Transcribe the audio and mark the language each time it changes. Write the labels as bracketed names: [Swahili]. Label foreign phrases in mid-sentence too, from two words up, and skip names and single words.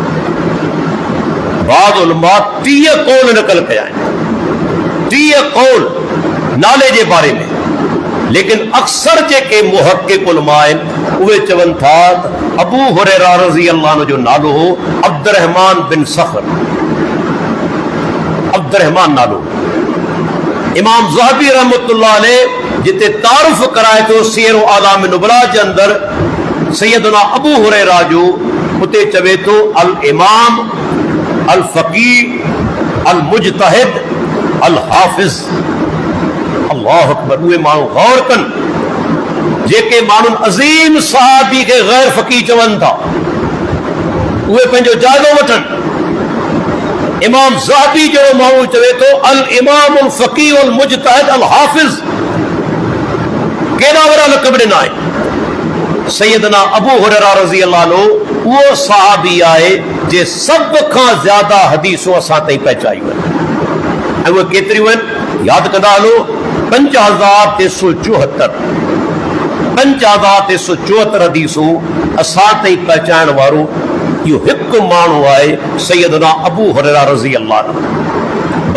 [Sindhi] बाद उलमा 30 कौल नकल कया आहिनि, 30 कौल नाले जे बारे में, लेकिन अक्सर जेके मुहक़िक़ उलमा आहिनि उहे चवनि था त अबू हुरैरा [Arabic] رضي الله عنه [Sindhi] जो नालो हो अब्दुर्रहमान बिन सख़र, अब्दुर्रहमान नालो। इमाम ज़हबी [Arabic] رحمة الله عليه [Sindhi] जिते तारुफ़ कराए थो सीर व आलाम नुबला जे अंदरि सैयदना अबू हुरैरा जो, उते चवे थो [Arabic] الإمام الفقيه المجتهد الحافظ. الله أكبر. [Sindhi] उहे माण्हू गौर कनि जेके माण्हुनि अज़ीम सहाबी खे गैर फ़क़ीह चवनि था, उहे पंहिंजो जाइज़ो वठनि। इमाम ज़हबी जो माण्हू चवे थो [Arabic] الإمام الفقيه المجتهد الحافظ. [Sindhi] केॾा वॾा लक़ब ॾिना आहिनि। सैयदना अबू हुरैरा [Arabic] رضي الله عنه [Sindhi] उहो सहाबी आहे जे सभ खां ज़्यादा हदीसूं असां ताईं पहुचायूं आहिनि, ऐं उहे केतिरियूं आहिनि यादि कंदा हलो। 5374 5374 हदीसूं असां ताईं पहुचाइण वारो इहो हिकु माण्हू आहे सैयदना अबू हुरैरा [Arabic] رضي الله عنه.